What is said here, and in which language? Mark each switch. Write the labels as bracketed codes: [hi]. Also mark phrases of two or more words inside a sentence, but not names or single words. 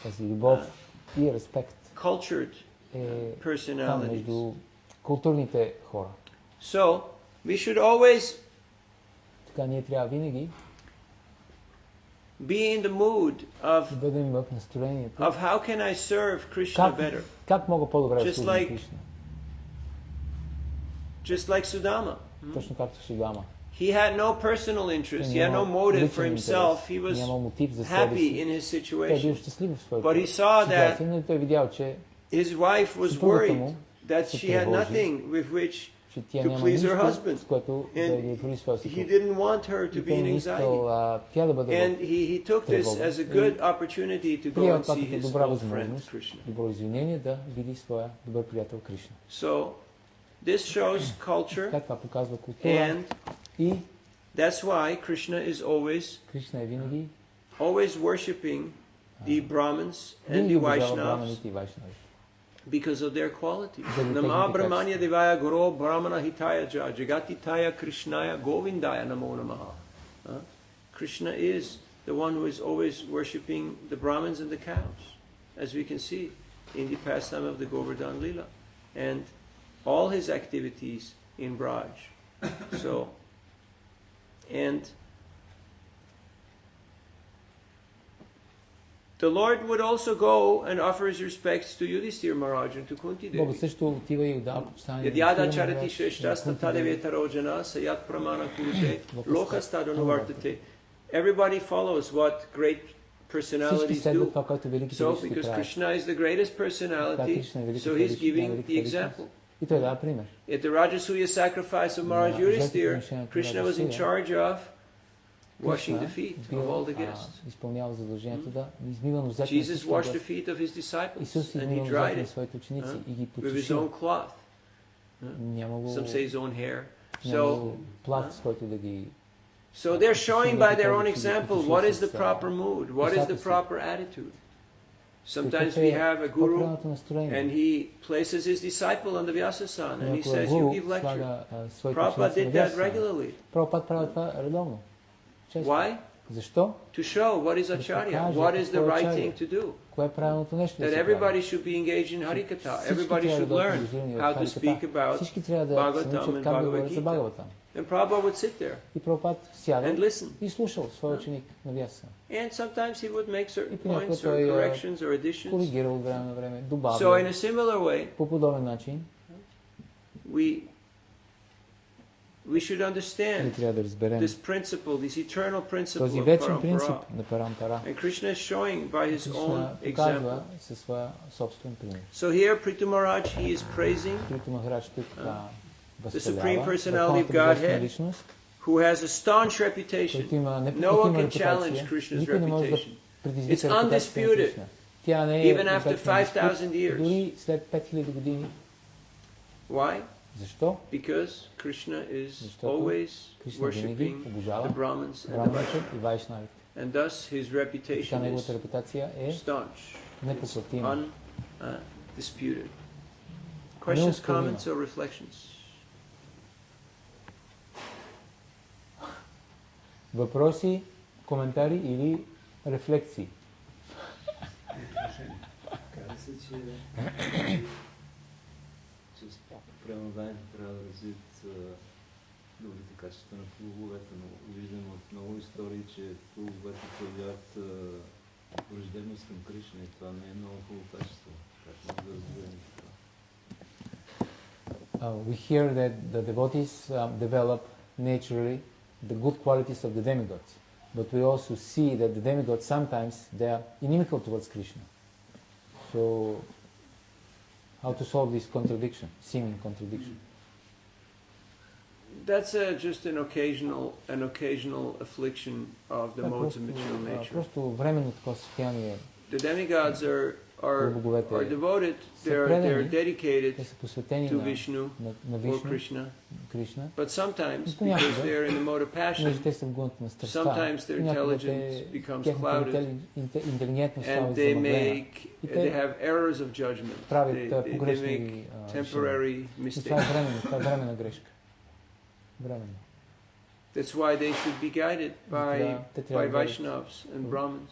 [bg] Тази любов и респект [en] cultured [bg] е там [en] personalities. [bg] между културните хора. [en] So, we should always [bg] Така ние трябва винаги [en] be in the mood of [bg] да бъдем в настроението. [en] how can I serve Krishna better? [bg] Как мога по-добре да [en] Just [bg] служа на [en] like- [bg] Кришна? [en] Just like Sudama. [bg] Точно както Судама. [en] He had no personal interest. He had no motive for himself. He was [bg] Нямал мотив за себе [en] happy [bg] си. [en] in his [bg] Той е бил [en] situation. [bg] щастлив в [en] But [bg] своята [en] he saw that [bg] ситуация, но той видял, че [en] his wife was [bg] съпругата [en] worried [bg] му [en] that [bg] се [en] she had [bg] тревожи, [en] nothing with which [bg] че тя [en] to [bg] няма [en] please her [bg] нищо, [en] husband. [bg] с което да [en] And [bg] удовлетвори своя [en] he [bg] съпруг. [en] didn't want her to [bg] И [en] be [bg] той [en] in [bg] не [en] anxiety. [bg] искал тя да бъде [en] And he took this [bg] тревога. [en] as a good opportunity to go [bg] Приел [en] and [bg] това [en] see [bg] като [en] his [bg] добра [en] old friend [bg] възможност, [en] Krishna. [bg] добро извинение да види своя добър приятел Кришна. [en] So this shows culture, [bg] Така това показва култура [en] and [bg] и [en] that's why Krishna is always [bg] Кришна е винаги [en] worshipping the Brahmins and [bg] винаги [en] the [bg] уважава [en] Vaishnavas [bg] браманите и вайшнави. [en] because of their qualities. [bg] Заради [sa] Nama [bg] техните [sa] Brahmanya [bg] качества. [sa] Devaya Guru Brahmana Hitaya Ja Jagatitaya Krishnaya Govindaya Namo Namaha. [en] Krishna is the one who is always worshipping the Brahmins and the cows, as we can see in the pastime of the Govardhan Lila, and all his activities in Braj. So, and the Lord would also go and offer his respects to Yudhishthir Maharaj and to Kunti [bg] Бога [en] Devi. [bg] също отива и отдава почитание [sa] Yadyada [bg] на [sa] charati [bg] Кунти [sa] shrestasta [bg] Деви. [sa] tadeveta rojana sayat pramana kurute lokastadanuvartate. [en] Everybody follows what great [bg] Всички [en] personalities [bg] следват [en] do. [bg] това, което великите [en] So, [bg] личности [en] because [bg] правят. [en] Krishna is the greatest [bg] Така [en] personality, [bg] Кришна е великата [en] so he's [bg] личност, [en] giving [bg] най-великата [en] the [bg] личност. [en] example. [bg] И той дава пример. [en] At the Rajasuya sacrifice of Maharaj Yeah, Yudhishthir, [bg] жертвоприношението на [en] Krishna was in [bg] Rajasuya. [en] charge of washing the [bg] Кришна [en] feet of [bg] бил, [en] all the guests. [bg] изпълнява задължението да измива нозете на [en] Jesus [bg] всички [en] washed the [bg] гости. [en] feet of his disciples [bg] Исус [en] and he [bg] измива [en] dried [bg] нозете на [en] it [bg] своите ученици и ги [en] with his [bg] почеши. [en] own cloth. [bg] Нямало, [en] Some say his own hair. So, [bg] нямало плат, с който да ги... [en] so they're showing by their own example what is the proper mood, what is the proper attitude. Sometimes we have a guru [bg] По-правилното настроение. [en] and he places his disciple on the Vyasasan and he [bg] Някой [en] says, [bg] гуру [en] you give lecture. [bg] слага, своите [en] Prabhupada [bg] ученици [en] did [bg] на [en] that [bg] Вясана. [en] regularly. [bg] Прабхупад прави това редовно. Често. [en] Why? [bg] Защо? [en] To show what is acharya, what is the right thing to do. [bg] Кое е правилното нещо да [en] That [bg] се [en] everybody [bg] прави? [en] should be engaged in Harikatha. [bg] Всички [en] Everybody [bg] трябва [en] should [bg] да бъдат [en] learn [bg] ангажирани в [en] how to [bg] Хариката. [en] speak about [bg] Всички трябва да се [en] Bhagavatam [bg] научат [en] and [bg] как да [en] Bhagavad [bg] говорят за [en] Gita. [bg] Бхагаватам. [en] And Prabhupada would sit there [bg] И Прабхупад сяда [en] and listen. [bg] и слушал своя ученик на Вясана. [en] And sometimes he would make certain [bg] И понякога [en] points or [bg] той, [en] corrections or additions. [bg] Коригирал от време на време, [en] So in [bg] добавил [en] a similar way, [bg] по подобен начин. [en] we should [bg] Ние [en] understand [bg] трябва да разберем [en] this principle, this eternal principle [bg] този [en] of [bg] вечен принцип [en] parampara. [bg] на Парампара. [en] And Krishna is showing by his own [bg] Кришна [en] example. [bg] показва със своя собствен пример. [en] So here Prithu Maharaj, he is praising [bg] Прито Махарадж тук [en] Supreme [bg] възхвалява [en] Personality of [bg] върховната божествена [en] Godhead, [bg] личност, [en] who has a staunch reputation. [bg] който има [en] No one [bg] непокътима [en] can challenge [bg] репутация. [en] Krishna's [bg] Никой не може да [en] reputation. [bg] предизвика [en] It's [bg] репутацията на [en] undisputed. [bg] Кришна. Тя не е [en] Even after [bg] обект на диспут, [en] 5,000 years. [bg] дори след 5000 години. [en] Why? [bg] Защо? [en] Because Krishna is [bg] Защото [en] always [bg] Кришна винаги [en] worshipping the [bg] обожава [en] Brahmins and the [bg] браманите [en] Vaishnavas. [bg] и вайшнавите. [en] And thus his [bg] Така [en] reputation is [bg] неговата репутация е [en] staunch, [bg] непоклатима. [en] undisputed. Questions, [bg] Неоспорima. [en] comments, or reflections? [bg] Въпроси, коментари или рефлекции? Каза се, че с пренаданието трябва да развият добрите качества на плуговете, но виждам от много истории, че плуговете проявяват враждебност към Кришна и това не е много хубаво качество. Как може да разберем това? [en] We hear that the devotees develop naturally the good qualities of the demigods, but we also see that the demigods sometimes they are inimical towards Krishna. So, how to solve this contradiction, seeming contradiction? That's just an occasional affliction of the modes of material nature. [bg] Просто временно такова състояние. [en] The demigods are devoted. They're dedicated [bg] Те са посветени [en] to Vishnu [bg] на [en] or [bg] Вишну, [en] Krishna. But sometimes, because they're in the mode of passion, [bg] понеже те са в гонът на страстта, [en] sometimes their intelligence becomes clouded, and they have errors of judgment. They make temporary mistakes. [bg] Това е временна грешка. Временно. [en] That's why they should be guided by Vaishnavas and Brahmins.